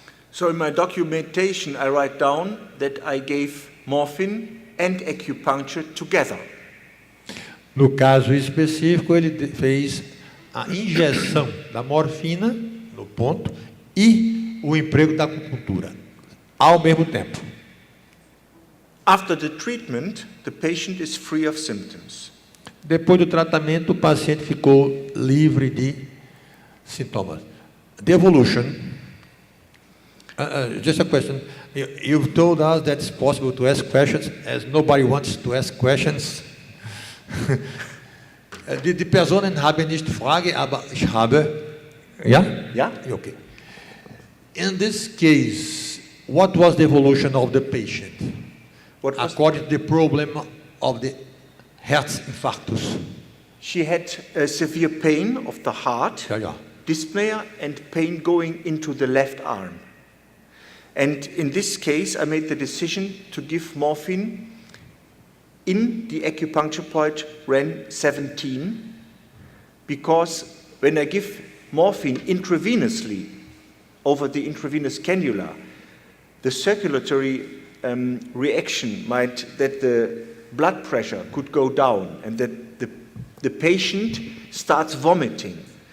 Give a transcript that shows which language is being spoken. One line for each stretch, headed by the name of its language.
English: So in my documentation I write down that I gave morphine and acupuncture together.
Portuguese: No caso específico, ele fez a injeção da morfina no ponto e o emprego da acupuntura ao mesmo tempo.
English: After the treatment, the patient is free of symptoms.
Portuguese: Depois do tratamento, o paciente ficou livre de sintomas.
English: The evolution. Just a question. You've told us that it's possible to ask questions, as nobody wants to ask questions.
German: Die Personen haben nicht Frage, aber ich habe. Ja?
English: Yeah? Okay. In this case, what was the evolution of the patient? What was According to the problem of the Herzinfarktus. She had a severe pain of the heart,
German: Ja, ja.
English: dyspnea and pain going into the left arm. And in this case, I made the decision to give morphine in the acupuncture point REN 17, because when I give morphine intravenously over the intravenous cannula, the circulatory reaction might that the blood pressure could go down and that the patient starts vomiting.